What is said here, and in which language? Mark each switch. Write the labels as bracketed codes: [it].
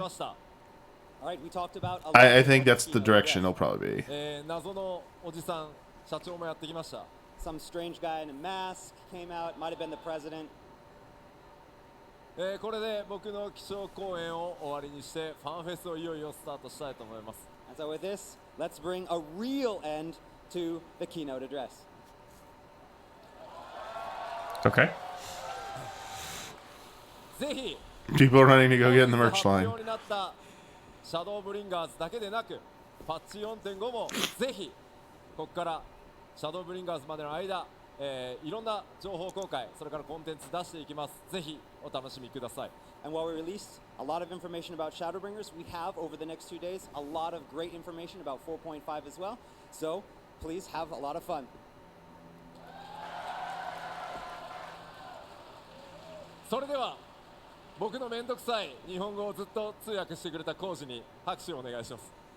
[en] All right, we talked about. I think that's the direction it'll probably be. [ja] 謎のおじさん社長もやってきました。 [en] Some strange guy in a mask came out. Might have been the president. [ja] これで僕の基調講演を終わりにしてファンフェスをいよいよスタートしたいと思います。 [en] And so with this, let's bring a real end to the keynote address. Okay. [ja] ぜひ [en] People are running to go get in the merch [ja] 発 [en] line. [ja] 表になったシャドーブリンガーズだけでなくパッチ 4.5 もぜひここからシャドーブリンガーズまでの間、いろんな情報公開それからコンテンツ出していきます。ぜひお楽しみください。 [en] And while we released a lot of information about Shadowbringers, we have over the next 2 days a lot of great information about 4.5 as well. So please have a lot of fun. [ja] それでは僕のめんどくさい日本語をずっと通訳してくれたコージに拍手をお願いします。